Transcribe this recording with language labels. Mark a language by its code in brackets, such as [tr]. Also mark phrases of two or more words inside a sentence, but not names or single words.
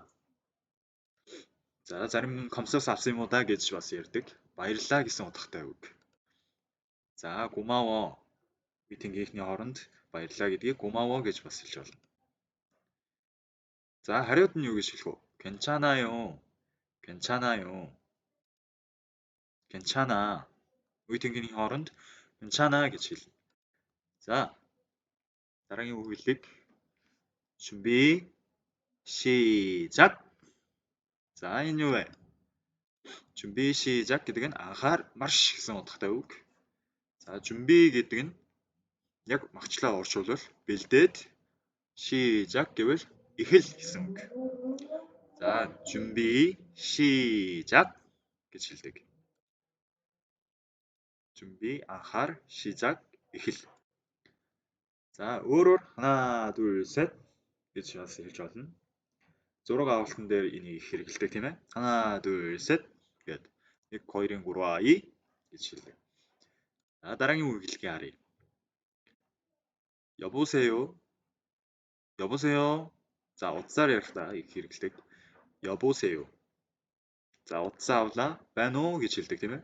[mn] За, зарим 감사서 авсан юм уу да гэж бас ярьдаг. баярлалаа гэсэн утгатай үг. [ko] За, 고마워. [mn] митингийнхний хооронд баярлалаа гэдгийг 고마워 гэж бас хэлж болно. За, хариуд нь юу гэж хэлэх вэ? [ko] 괜찮아요. 괜찮아. [mn] митингийнхний хооронд 괜찮아 гэж хэлнэ. За, дараагийн үг хэллэг [ko] 준비 시작. [mn] За, энэ юу вэ? [ko] 준비 시작 [mn] гэдэг нь анхаар марш гэсэн утгатай үг. За, 준비 гэдэг нь яг магчлаа орчуулвал бэлдээд 시작 гэвэл эхэл гэсэн үг. За, [ko] 준비 시작 [mn] гэж хэлдэг. 준비 анхаар 시작 эхэл. За, өөрөөр [ko] 하나 둘 셋 [mn] гэж бас хэлж болно. зураг авалтан дээр энийг хэрэгэлдэг тийм ээ. [ko] 하나 둘 셋 [mn] гэдэг 1 2 3 ай гэж хэлдэг. За, дараагийн үг хэлхийг харъя. [ko] 여보세요. [mn] За, утсаар ярихдаа их хэрэгэлдэг. [ko] 여보세요. [mn] За, утсаа авлаа байна уу гэж хэлдэг тийм ээ.